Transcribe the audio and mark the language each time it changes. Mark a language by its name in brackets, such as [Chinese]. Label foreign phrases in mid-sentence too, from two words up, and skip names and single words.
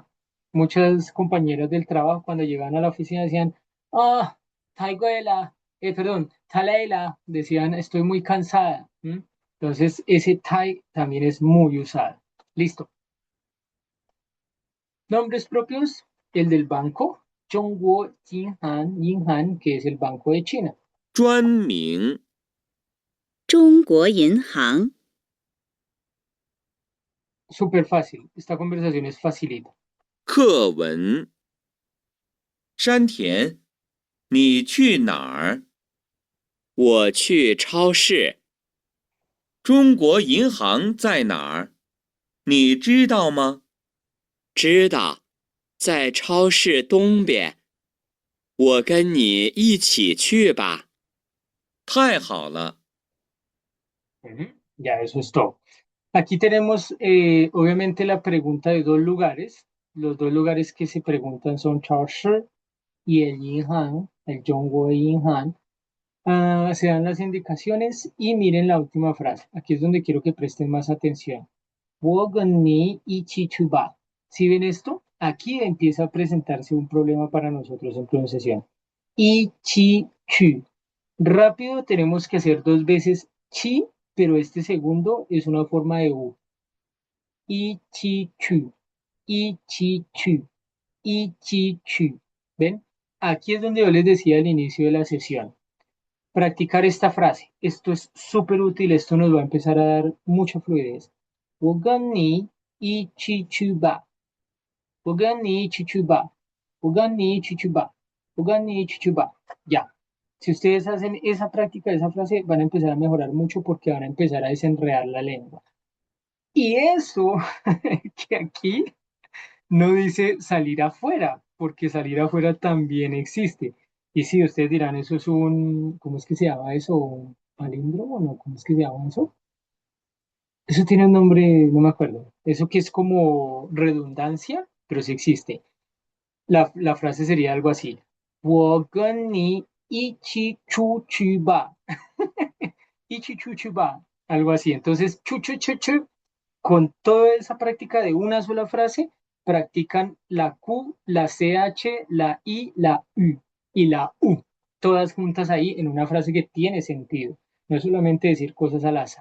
[Spanish] Muchas compañeras del trabajo cuando llegaban a la oficina decían, taiguela. perdón, Talayla, decían estoy muy cansada. Entonces, ese tai también es muy usado. Listo. Nombres propios, el del banco, [Chinese] 中国银行, [Spanish] Yinhan, que es el Banco de China. [Chinese] 专名、中国银行， [Spanish] Súper fácil. Esta conversación es facilita. [Chinese] 课文。山田，你去哪儿？我去超市。中国银行在哪儿？你知道吗？知道，在超市东边。我跟你一起去吧。太好了。 [Spanish] Ya, eso es todo. Aquí tenemos, obviamente, la pregunta de dos lugares. Los dos lugares que se preguntan son Chaoshi y el Yinhan, el [Chinese] 中国银行. [Spanish] Se dan las indicaciones y miren la última frase. Aquí es donde quiero que presten más atención. [Chinese] 我跟你一起去吧. [Spanish] ¿Sí ven esto? Aquí empieza a presentarse un problema para nosotros en pronunciación. [Chinese] 一起去. [Spanish] Rápido tenemos que hacer dos veces chi, pero este segundo es una forma de U. [Chinese] 一起去。一起去. 一起去. ¿Ven? [Spanish] Aquí es donde yo les decía al inicio de la sesión. Practicar esta frase. Esto es súper útil, esto nos va a empezar a dar mucha fluidez. [Chinese] 我跟你一起去吧。我跟你一起去吧。我跟你一起去吧。我跟你一起去吧。Ya. [Spanish] Si ustedes hacen esa práctica, esa frase, van a empezar a mejorar mucho porque van a empezar a desenredar la lengua. Y eso que aquí no dice salir afuera, porque salir afuera también existe. Y si ustedes dirán, eso es un, ¿cómo es que se llama eso? ¿Un palíndromo? ¿No? ¿Cómo es que se llama eso? Eso tiene un nombre, no me acuerdo. Eso que es como redundancia, pero sí existe. La frase sería algo así. [Chinese] 我跟你一起出去吧. 一起出去吧. [Spanish] Algo así. Entonces, [Chinese] 去，去，去，去, [Spanish] con toda esa práctica de una sola frase, practican la Q, la CH, la I, la U y la U. Todas juntas ahí en una frase que tiene sentido. No es solamente decir cosas al azar.